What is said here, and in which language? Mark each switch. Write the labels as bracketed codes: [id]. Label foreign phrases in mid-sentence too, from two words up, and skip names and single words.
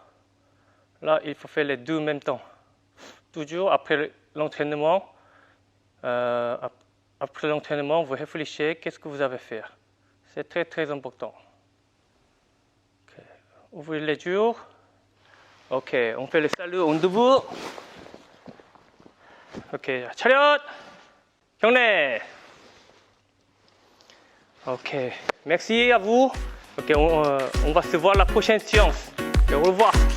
[fr] Là, il faut faire les deux en même temps. Toujours après l'entraînement, vous réfléchissez qu'est-ce que vous avez fait. C'est très très important. Okay. Ouvrez les yeux. Ok, on fait le salut en debout. [ko] Ok, 차렷! 경례! [fr] Ok, merci à vous. Ok, on va se voir la prochaine séance. Et au revoir.